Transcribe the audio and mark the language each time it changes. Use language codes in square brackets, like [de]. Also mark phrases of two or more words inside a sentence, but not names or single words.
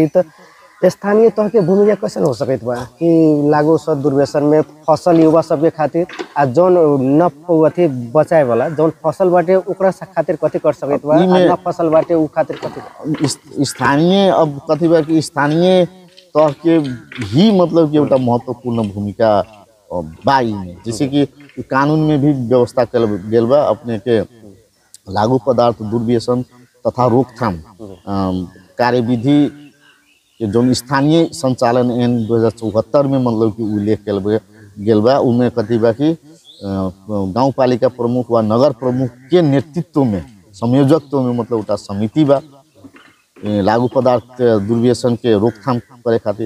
[mai] तो स्थानीय तह के भूमिका कैसे हो सकत बा कि लागू औषध दुर्व्यसन में फसल युवा सबके खातिर आ जौन न अथी बचाए वाला जौन फसल बाटे ओकरा खातिर कथी कर सकत बा न फसल बाटे उ खातिर कथी स्थानीय अब कथी बा कि स्थानीय तह के ही मतलब कि एउटा महत्वपूर्ण भूमिका बा में। जैसे कि कानून में भी व्यवस्था कल गेल बा अपने के लागू पदार्थ दुर्व्यसन तथा रोकथाम कार्यविधि के जो स्थानीय संचालन एन 2074 में मतलब कि उल्लेख कल गेल बा। उनमें कथी बा कि गाँव पालिका प्रमुख व नगर प्रमुख के नेतृत्व में संयोजकत्व में मतलब उटा समिति बा लागू पदार्थ दुर्व्यसन के रोकथाम करे खातिर।